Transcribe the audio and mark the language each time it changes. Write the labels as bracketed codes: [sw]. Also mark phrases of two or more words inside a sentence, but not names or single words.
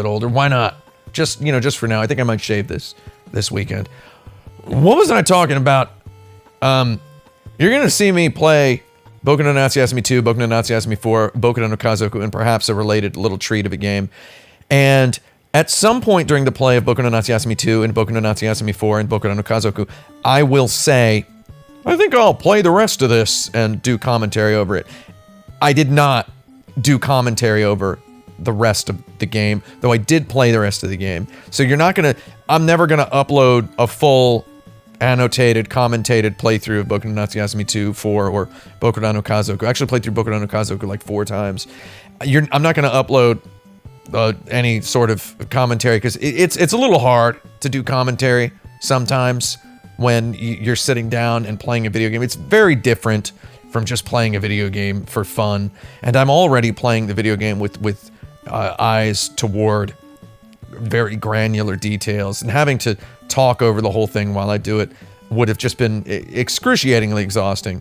[en] Why not? Just for now. I think I might shave this weekend. What was I talking about? You're gonna see me play Boku no Natsuyasumi 2, Boku no Natsuyasumi 4, Boku no Kazoku, and perhaps a related little treat of a game. And at some point during the play of Boku no Natsuyasumi 2 and Boku no Natsuyasumi 4 and Boku no Kazoku, I will say, I think I'll play the rest of this and do commentary over it. I did not do commentary over the rest of the game, though I did play the rest of the game. So I'm never gonna upload a full annotated, commentated playthrough of Boku no Natsuyasumi 2, 4, or Boku no Kazoku. I actually played through Boku no Kazoku like 4 times. I'm not gonna upload any sort of commentary because it's a little hard to do commentary sometimes when you're sitting down and playing a video game. It's very different from just playing a video game for fun, and I'm already playing the video game with eyes toward very granular details, and having to talk over the whole thing while I do it would have just been excruciatingly exhausting.